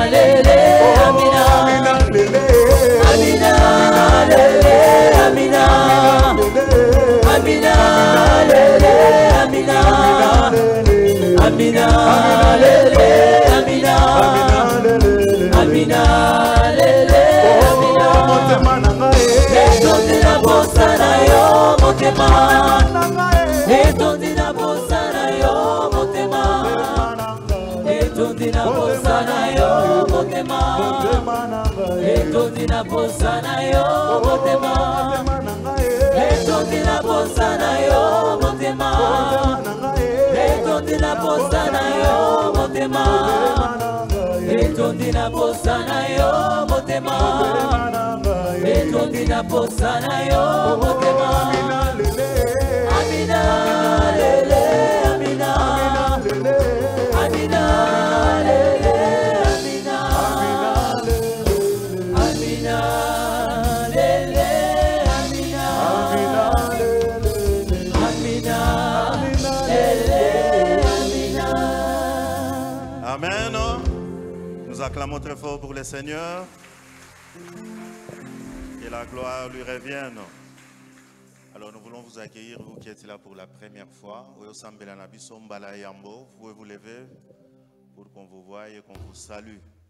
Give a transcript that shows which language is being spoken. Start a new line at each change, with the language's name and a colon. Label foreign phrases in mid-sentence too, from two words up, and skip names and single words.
Lingala: lele, Amina, Amina, lele, Amina, Amina, lele, Amina, Amina, lele, Amina, Amina, lele, Amina. Etondi na bossa na yo motema. Etondi na bossa na yo motema. Etondi na bossa na yo motema. Etondi na bossa na yo motema. Etondi na bossa na yo motema. Etondi na bossa na yo motema. Etondi na bossa na yo motema. Etondi na bossa na yo motema. Amina, lele, Amina, Amina, lele, Amina, Amina, lele, Amina, Amina, lele, Amina. Amen.
French: Nous acclamons très fort pour le Seigneur. Que la gloire lui revienne. Alors nous voulons vous accueillir, vous qui êtes là pour la première fois. Vous pouvez vous lever pour qu'on vous voie et qu'on vous salue.